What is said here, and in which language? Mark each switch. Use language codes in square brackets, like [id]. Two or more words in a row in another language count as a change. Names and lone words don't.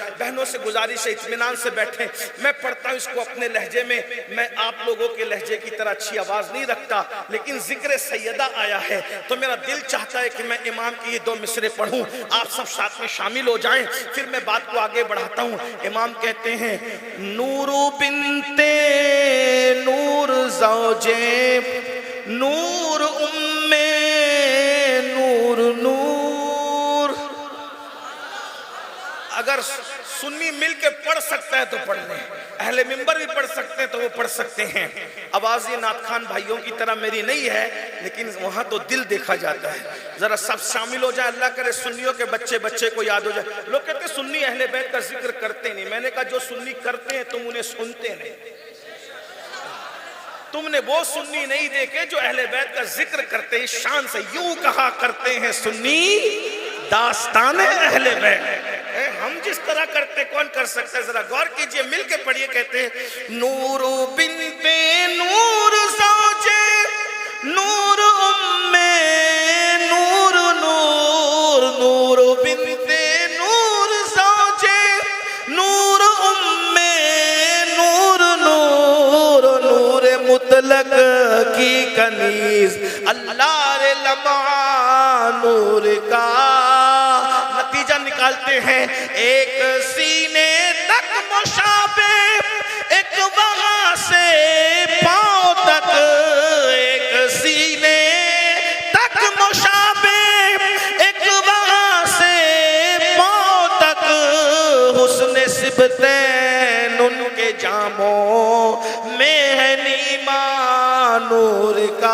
[ur] بہنوں سے گزارش ہے اطمینان سے بیٹھیں. میں پڑھتا ہوں اس کو اپنے لہجے میں. میں آپ لوگوں کے لہجے کی طرح اچھی آواز نہیں رکھتا, لیکن ذکر سیدہ آیا ہے تو میرا دل چاہتا ہے کہ میں امام کی یہ 2 مصرے پڑھوں. آپ سب ساتھ میں شامل ہو جائیں, پھر میں بات کو آگے بڑھاتا ہوں. امام کہتے ہیں نور بنت نور زوجے نور ام نور. نور اگر سنی مل کے پڑھ سکتا ہے تو پڑھ لیں, اہل منبر بھی پڑھ سکتے ہیں تو وہ پڑھ سکتے ہیں. آواز یہ نعت خان بھائیوں کی طرح میری نہیں ہے, لیکن وہاں تو دل دیکھا جاتا ہے. ذرا سب شامل ہو جائیں, اللہ کرے سنیوں کے بچے کو یاد ہو جائے. لوگ کہتے ہیں سنی اہل بیت کا ذکر کرتے نہیں. میں نے کہا جو سنی کرتے ہیں تم انہیں سنتے نہیں. تم نے وہ سنی نہیں دیکھے جو اہل بیت کا ذکر کرتے ہیں شان سے. یوں کہا کرتے ہیں سنی داستان اہل بیت. ہم جس طرح کرتے کون کر سکتا ہے؟ ذرا غور کیجئے, مل کے پڑھیے. کہتے ہیں نور بنت نور زوجے نور ام نور. نور نور بنت نور زوجے نور ام نور. نور نور مطلق کی کنیز اللہ رے لمعہ نور کا. نتیجہ نکالتے ہیں ایک سینے تک مشابہ, ایک وہاں سے پاؤں تک, ایک سینے تک مشابہ, ایک وہاں سے پاؤں تک, حسن سبتین ان کے جاموں میں ہے نیما نور کا.